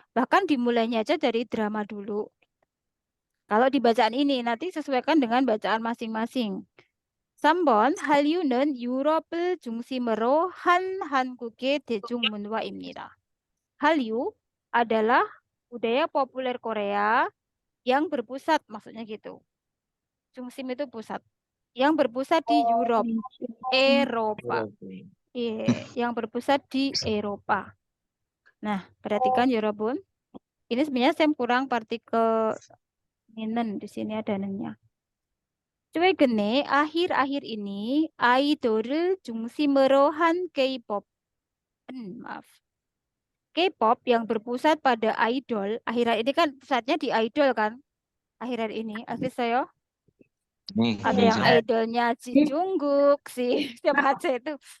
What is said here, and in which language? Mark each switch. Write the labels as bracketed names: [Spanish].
[Indonesian] Bahkan dimulainya aja dari drama dulu. Kalau di bacaan ini nanti sesuaikan dengan bacaan masing-masing. [Korean] 3번 한류는 유럽을 중심으로 한 한국의 대중문화입니다. [Indonesian] Hallyu adalah budaya populer Korea yang berpusat, maksudnya gitu. Jungsim itu pusat. Yang berpusat di Europe, Eropa. Yang berpusat di Eropa. Nah, perhatikan 여러분. Ini sebenarnya saya kurang partikel 는 di sini ada nennya. [Korean] 최근에 [Indonesian] akhir-akhir ini [Korean] 아이돌을 중심으로 한 K-pop. [Indonesian] Maaf. K-pop yang berpusat pada idol. Akhir-akhir ini kan pusatnya di idol kan? Akhir-akhir ini. Akhir saya. Ada yang idolnya si Jungkook, si siapa aja itu.